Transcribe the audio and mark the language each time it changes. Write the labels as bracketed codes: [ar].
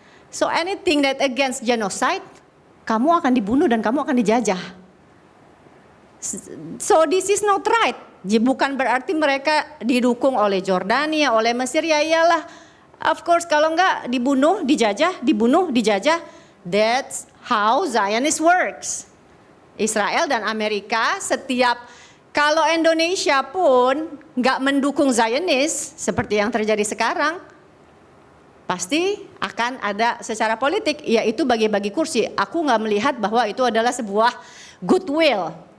[en] So anything that against genocide, [id] kamu akan dibunuh dan kamu akan dijajah. [en] So this is not right. [id] Bukan berarti mereka didukung oleh Jordania, oleh Mesir, ya iyalah. [en] Of course [id] kalau enggak dibunuh, dijajah. [en] That's how Zionist works. [id] Israel dan Amerika kalau Indonesia pun enggak mendukung Zionis seperti yang terjadi sekarang, pasti akan ada secara politik, yaitu bagi-bagi kursi. Aku enggak melihat bahwa itu adalah sebuah goodwill.